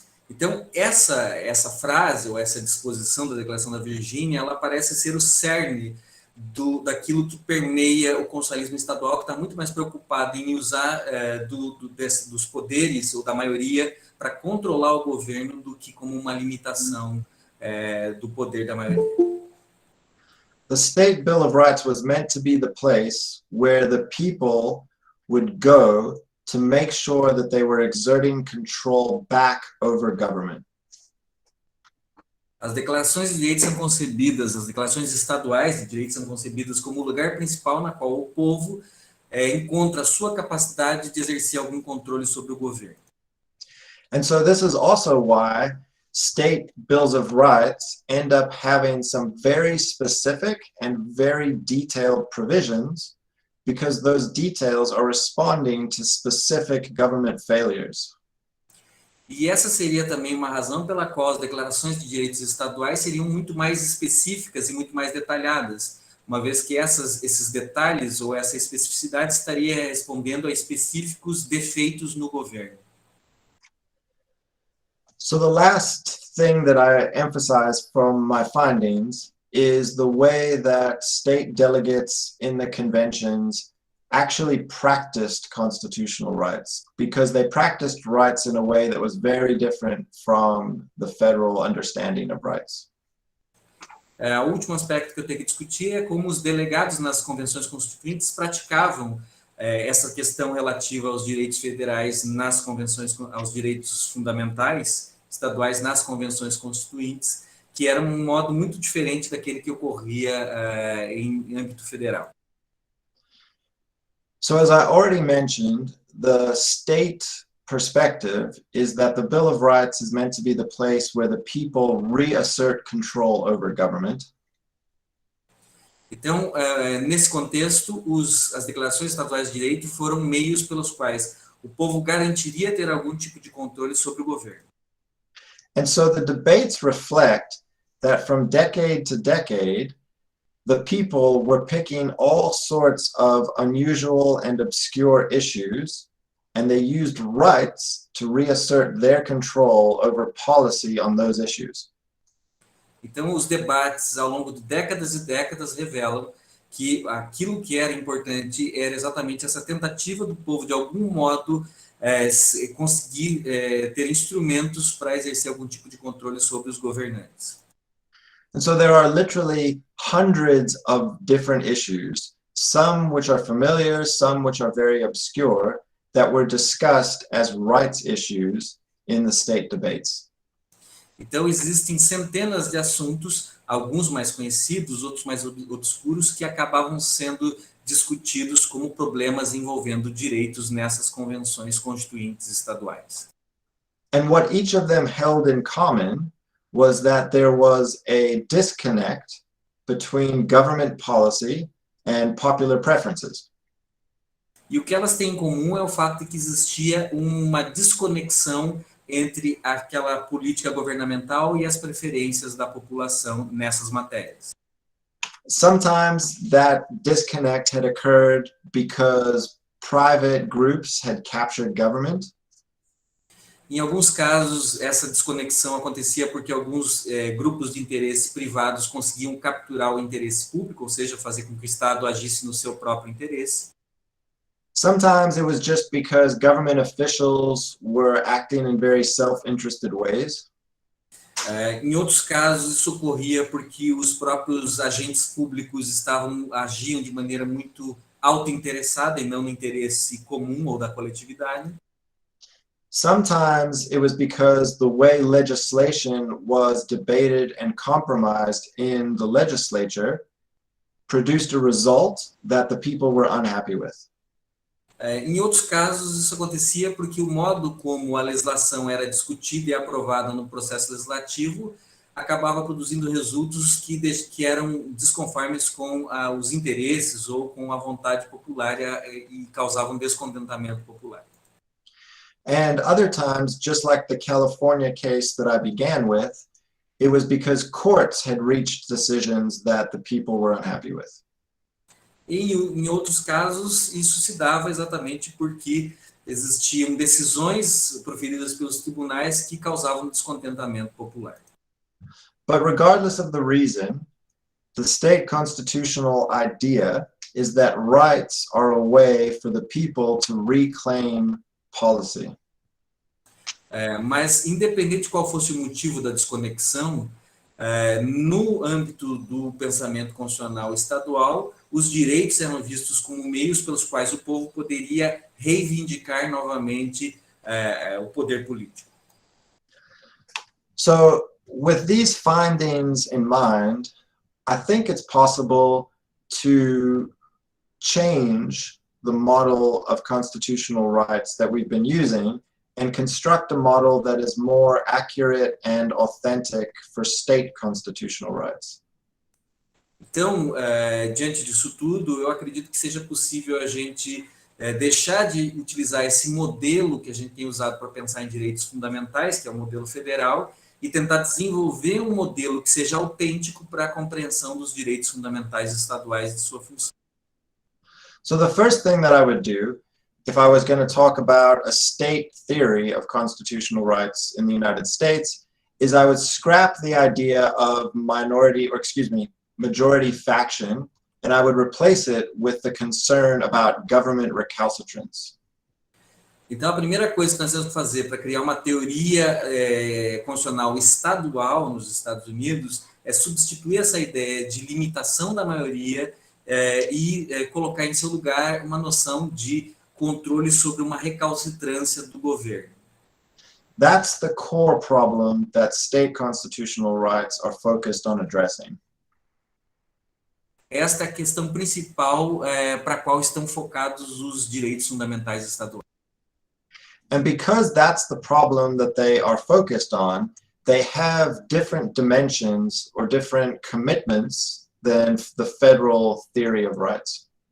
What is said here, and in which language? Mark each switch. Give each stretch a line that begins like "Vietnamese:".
Portuguese: Então, essa frase, ou essa disposição da Declaração da Virgínia, ela parece ser o cerne daquilo que permeia o constitucionalismo estadual, que está muito mais preocupado em usar dos poderes, ou da maioria, para controlar o governo, do que como uma limitação do poder da maioria.
English: The State Bill of Rights was meant to be the place where the people would go to make sure that they were exerting control back over government.
Portuguese: As declarações de direitos são concebidas, as declarações estaduais de direitos são concebidas como o lugar principal na qual o povo encontra a sua capacidade de exercer algum controle sobre o governo.
English: And so this is also why state bills of rights end up having some very specific and very detailed provisions, because those details are responding to specific government failures.
Portuguese: E essa seria também uma razão pela qual as declarações de direitos estaduais seriam muito mais específicas e muito mais detalhadas, uma vez que esses detalhes ou essa especificidade estaria respondendo a específicos defeitos no governo.
English: So the last thing that I emphasize from my findings is the way that state delegates in the conventions actually practiced constitutional rights, because they practiced rights in a way that was very different from the federal understanding of rights.
Portuguese: O último aspecto que eu tenho que discutir é como os delegados nas convenções constituintes praticavam essa questão relativa aos direitos federais nas convenções, aos direitos fundamentais estaduais nas convenções constituintes, que era um modo muito diferente daquele que ocorria em âmbito federal.
English: So as I already mentioned, the state perspective is that the Bill of Rights is meant to be the place where the people reassert control over government.
Portuguese: Então, nesse contexto, as declarações estaduais de direito foram meios pelos quais o povo garantiria ter algum tipo de controle sobre o governo.
English: And so the debates reflect that from decade to decade, the people were picking all sorts of unusual and obscure issues, and they used rights to reassert their control over policy on those issues.
Portuguese: Então, os debates ao longo de décadas e décadas revelam que aquilo que era importante era exatamente essa tentativa do povo, de algum modo, conseguir ter instrumentos para exercer algum tipo de controle sobre os governantes.
English: And so there are literally hundreds of different issues, some which are familiar, some which are very obscure, that were discussed as rights issues in the state debates.
Portuguese: Então, existem centenas de assuntos, alguns mais conhecidos, outros mais obscuros, que acabavam sendo discutidos como problemas envolvendo direitos nessas convenções constituintes estaduais.
English: And what each of them held in common was that there was a disconnect between government policy and popular preferences.
Portuguese: E o que elas têm em comum é o fato de que existia uma desconexão entre aquela política governamental e as preferências da população nessas matérias.
English: Sometimes that disconnect had occurred because private groups had captured government.
Portuguese: Em alguns casos, essa desconexão acontecia porque alguns grupos de interesse privados conseguiam capturar o interesse público, ou seja, fazer com que o Estado agisse no seu próprio interesse.
English: Sometimes it was just because government officials were acting in very self-interested ways.
Portuguese: Em outros casos, isso ocorria porque os próprios agentes públicos agiam de maneira muito autointeressada e não no interesse comum ou da coletividade.
English: Sometimes it was because the way legislation was debated and compromised in the legislature produced a result that the people were unhappy with.
Portuguese: Em outros casos, isso acontecia porque o modo como a legislação era discutida e aprovada no processo legislativo acabava produzindo resultados que eram desconformes com os interesses ou com a vontade popular e causavam descontentamento popular.
English: And other times, just like the California case that I began with, it was because courts had reached decisions that the people were unhappy with.
Portuguese: Em outros casos, isso se dava exatamente porque existiam decisões proferidas pelos tribunais que causavam descontentamento popular.
English: But regardless of the reason, the state constitutional idea is that rights are a way for the people to reclaim policy.
Portuguese: Mas, independente de qual fosse o motivo da desconexão, no âmbito do pensamento constitucional estadual, os direitos eram vistos como meios pelos quais o povo poderia reivindicar novamente o poder político.
English: So, with these findings in mind, I think it's possible to change the model of constitutional rights that we've been using and construct a model that is more accurate and authentic for state constitutional rights.
Portuguese: Então, diante disso tudo, eu acredito que seja possível a gente deixar de utilizar esse modelo que a gente tem usado para pensar em direitos fundamentais, que é o modelo federal, e tentar desenvolver um modelo que seja autêntico para a compreensão dos direitos fundamentais estaduais e de sua função.
English: So the first thing that I would do, if I was going to talk about a state theory of constitutional rights in the United States, is I would scrap the idea of majority faction, and I would replace it with the concern about government recalcitrance.
Portuguese: Então, a primeira coisa que nós temos que fazer para criar uma teoria constitucional estadual nos Estados Unidos é substituir essa ideia de limitação da maioria e colocar em seu lugar uma noção de controle sobre uma recalcitrância do governo.
English: That's the core problem that state constitutional rights are focused on addressing.
Portuguese: Esta é a questão principal para a qual estão focados os direitos fundamentais estaduais.
English: And because that's the problem that they are focused on, they have different dimensions or different commitments than the federal theory of rights.